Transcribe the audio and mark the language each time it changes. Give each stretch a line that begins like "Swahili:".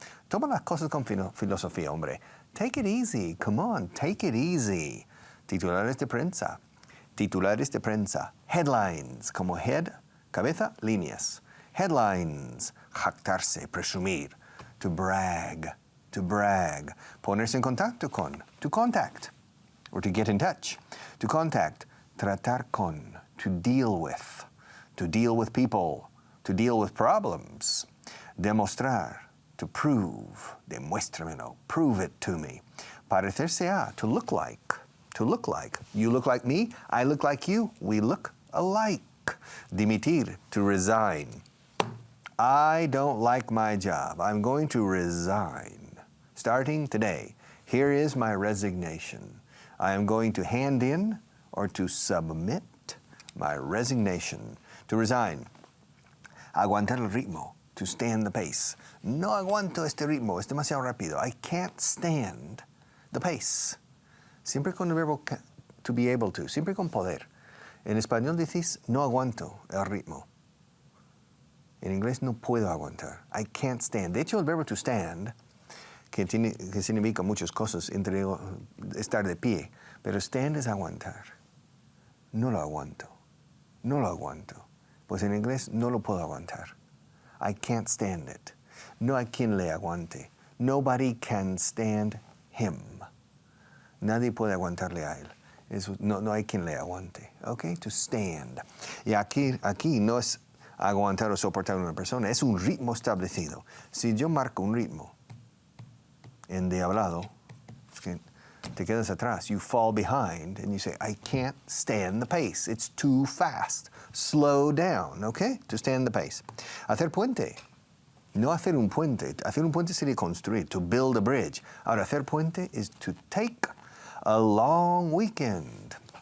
Spanish: Toma las cosas con filosofía, hombre.
English: Take it easy, come on, take it easy.
Spanish: Titulares de prensa. Titulares de prensa. Headlines, como head, cabeza, líneas.
English: Headlines, jactarse, presumir. To brag, to brag.
Spanish: Ponerse en contacto con,
English: to contact, or to get in touch. To contact,
Spanish: tratar con,
English: to deal with people, to deal with problems. Demostrar, to prove, demuéstramelo, prove it to me.
Spanish: Parecerse a,
English: to look like, to look like. You look like me, I look like you, we look alike. Dimitir, to resign. I don't like my job, I'm going to resign. Starting today, here is my resignation. I am going to hand in or to submit my resignation. To resign.
Spanish: Aguantar el ritmo.
English: To stand the pace.
Spanish: No aguanto este ritmo, es demasiado rápido.
English: I can't stand the pace.
Spanish: Siempre con el verbo to be able to, siempre con poder. En español decís, no aguanto el ritmo. En inglés, no puedo aguantar.
English: I can't stand.
Spanish: De hecho, el verbo to stand, que significa muchas cosas, entre estar de pie, pero stand es aguantar. No lo aguanto. No lo aguanto. Pues en inglés, no lo puedo aguantar.
English: I can't stand it.
Spanish: No hay quien le aguante.
English: Nobody can stand him.
Spanish: Nadie puede aguantarle a él. No hay quien le aguante.
English: Okay? To stand.
Spanish: Y aquí no es aguantar o soportar a una persona, es un ritmo establecido. Si yo marco un ritmo en de hablado, es que te quedas atrás.
English: You fall behind and you say, I can't stand the pace. It's too fast. Slow down, okay? To stand the pace.
Spanish: Hacer puente. No hacer un puente. Hacer un puente sería construir,
English: to build a bridge.
Spanish: Ahora, hacer puente
English: is to take a long weekend.